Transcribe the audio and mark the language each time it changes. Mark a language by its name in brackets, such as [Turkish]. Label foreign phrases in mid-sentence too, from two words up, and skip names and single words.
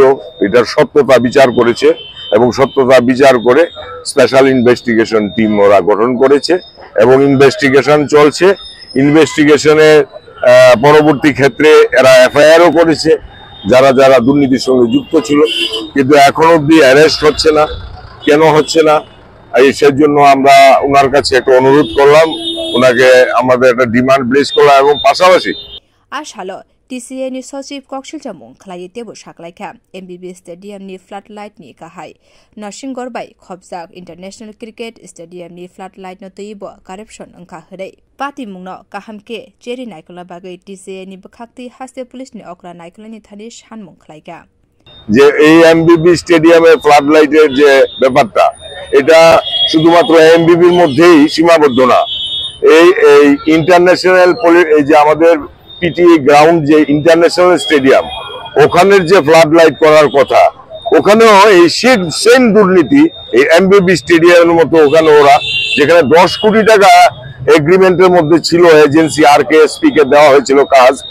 [Bangla] এটার সত্যতা বিচার করেছে এবং সত্যতা বিচার করে [English] special investigation team [Bangla] ওরা গঠন করেছে এবং ইনভেস্টিগেশন চলছে ইনভেস্টিগেশনের পরবর্তী ক্ষেত্রে এরা এফআইআরও করেছে যারা যারা দুর্নীতির সঙ্গে যুক্ত ছিল কিন্তু এখন অবধি অ্যারেস্ট হচ্ছে না কেন হচ্ছে না সেজন্য আমরা ওনার কাছে একটা অনুরোধ করলাম ওনাকে আমাদের একটা [English] demand place [Bangla] করলাম এবং পাশাপাশি [Kok Borok] আশালো TCA ni Soship kokshil jamung khlai tebo shaklaikha MBB Stadium ni floodlight ni kahai Narsingor bai khobjak International Cricket Stadium ni floodlight no toibo corruption angka hrei pati mungno kahamke cheri naikola bagai TCA ni bakhakti haste police ni okra naikola ni thani shanmung khlaika [Bangla] যে এই এমবিবি স্টেডিয়ামে [English] flood light [Bangla] যে ব্যাপারটা এটা শুধুমাত্র এমবিবির মধ্যেই সীমাবদ্ধ না এই ইন্টারন্যাশনাল এই যে আমাদের পিটিএ গ্রাউন্ড যে [English] international stadium [Bangla] ওখানের যে [English] flood light [Bangla] করার কথা ওখানেও এই সেম দুর্নীতি এই এমবিবি স্টেডিয়ামের মতো ওখানে ওরা যেখানে 10 কোটি টাকা এগ্রিমেন্টের মধ্যে ছিল এজেন্সি আরকেএসপি কে দেওয়া হয়েছিল কাজ